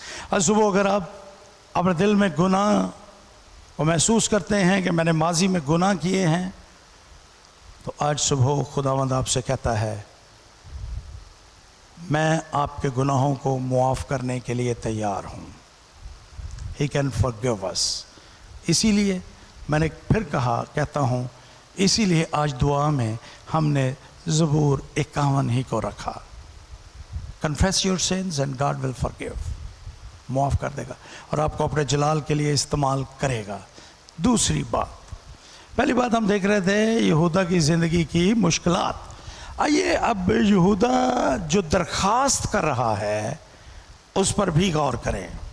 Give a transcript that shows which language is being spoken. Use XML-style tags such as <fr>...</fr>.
<ur>آج صبح اگر آپ اپنے دل میں گناہ کو محسوس کرتے ہیں کہ میں نے ماضی میں گناہ کیے ہیں، تو آج صبح خداوند آپ سے کہتا ہے میں آپ کے گناہوں کو معاف کرنے کے لیے تیار ہوں.</ur> <en>He can forgive us.</en> <ur>اسی لیے میں نے پھر کہتا ہوں، اسی لیے آج دعا میں ہم نے زبور 51 ہی کو رکھا.</ur> <en>Confess your sins and God will forgive.</en> <ur>معاف کر دے گا اور آپ کو اپنے جلال کے لیے استعمال کرے گا. دوسری بات، پہلی بات ہم دیکھ رہے تھے یہودا کی زندگی کی مشکلات. آئیے اب یہودا جو درخواست کر رہا ہے اس پر بھی غور کریں.</ur>